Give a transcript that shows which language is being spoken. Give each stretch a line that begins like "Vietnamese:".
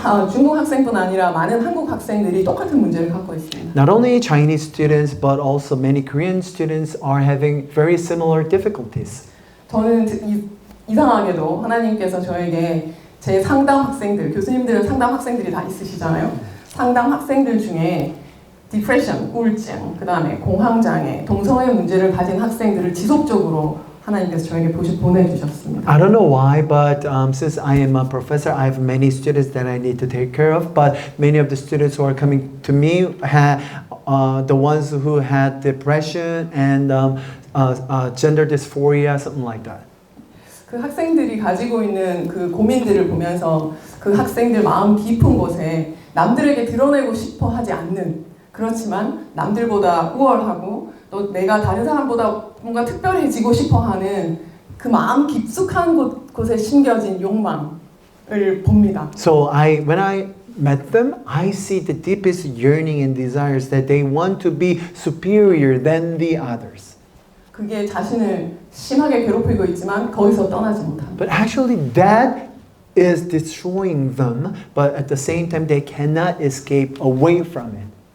Korean: 중국 학생뿐 아니라 많은 한국 학생들이 똑같은 문제를 갖고 있습니다.
English: Not only Chinese students, but also many Korean students are having very similar difficulties.
Korean: 저는 이상하게도 하나님께서 저에게 제 상담 학생들, 교수님들은 상담 학생들이 다 있으시잖아요. 상담 학생들 중에 디프레션, 우울증, 그 다음에 공황장애, 동성애 문제를 가진 학생들을 지속적으로 하나님께서 저에게 보내주셨습니다.
English: I don't know why, but since I am a professor, I have many students that I need to take care of. But many of the students who are coming to me had the ones who had depression and gender dysphoria, something like that.
Korean: 그 학생들이 가지고 있는 그 고민들을 보면서 그 학생들 마음 깊은 곳에 남들에게 드러내고 싶어 하지 않는, 그렇지만 남들보다 우월하고 또 내가 다른 사람보다 뭔가 특별해지고 싶어 하는 그 마음 깊숙한 곳에 심겨진 욕망을 봅니다.
English: So when I met them, I see the deepest yearning and desires that they want to be superior than the others.
Korean: 그게 자신을 심하게 괴롭히고 있지만 거기서 떠나지 못합니다.
English: But actually that is destroying them, but at the same time they cannot escape away from it.